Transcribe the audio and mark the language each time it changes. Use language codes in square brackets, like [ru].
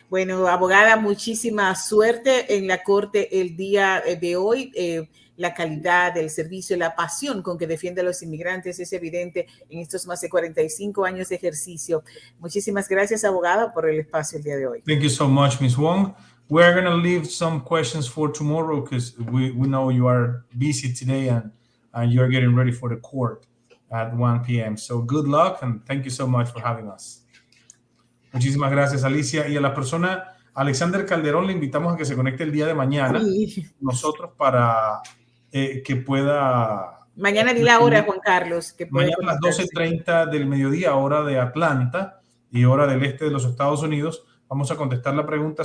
[es] Bueno, abogada, muchísima suerte en la corte el día de hoy. La calidad del servicio, la pasión con que defiende a los inmigrantes es evidente en estos más de 45 años de ejercicio. Muchísimas gracias, abogada, por el espacio el día de hoy. [en] Thank you so much, Ms. Wong. We're going to leave some questions for tomorrow because we know you are busy today and you're getting ready for the court at 1 p.m. So good luck and thank you so much for having us. [es] Muchísimas gracias, Alicia. Y a la persona, Alexander Calderón, le invitamos a que se conecte el día de mañana nosotros para que pueda... Mañana di la hora, Juan Carlos. Que mañana a las 12:30 del mediodía, hora de Atlanta y hora del este de los Estados Unidos, vamos a contestar la pregunta.